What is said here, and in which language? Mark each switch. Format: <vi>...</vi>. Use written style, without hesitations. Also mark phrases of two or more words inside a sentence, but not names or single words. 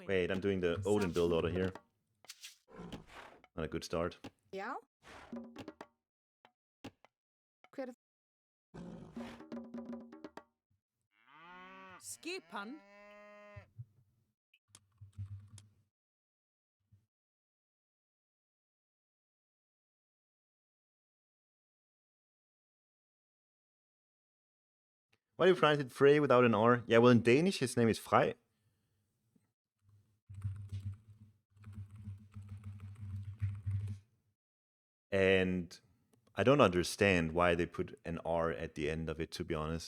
<en>Wait, I'm doing the Odin build order here. Not a good start.</en> <is>Já. Hver Skipan.</is> <en>Why do you pronounce it Frey without an R? Yeah, well, in Danish, his name is Frey. And I don't understand why they put an R at the end of it, to be honest.</en>